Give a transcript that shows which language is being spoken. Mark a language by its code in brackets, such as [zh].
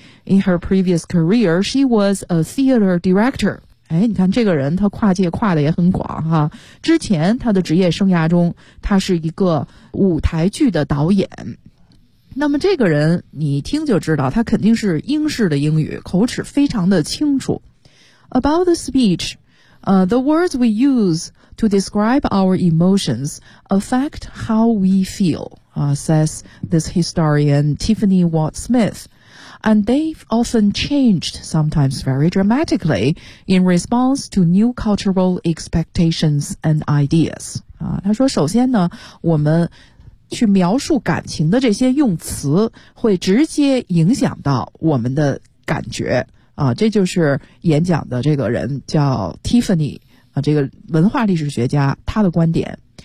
[en] In her previous career, she was a theater director. [zh] 哎，你看这个人他跨界跨的也很广哈。之前他的职业生涯中他是一个舞台剧的导演。那么这个人你听就知道他肯定是英式的英语，口齿非常的清楚。 [en] About the speech, the words we use to describe our emotions affect how we feel, says this historian Tiffany Ward Smith. And they've often changed, sometimes very dramatically, in response to new cultural expectations and ideas. [zh] 啊，他说首先呢，我们去描述感情的这些用词会直接影响到我们的感觉。啊，这就是演讲的这个人叫 Tiffany, 啊，这个文化历史学家他的观点。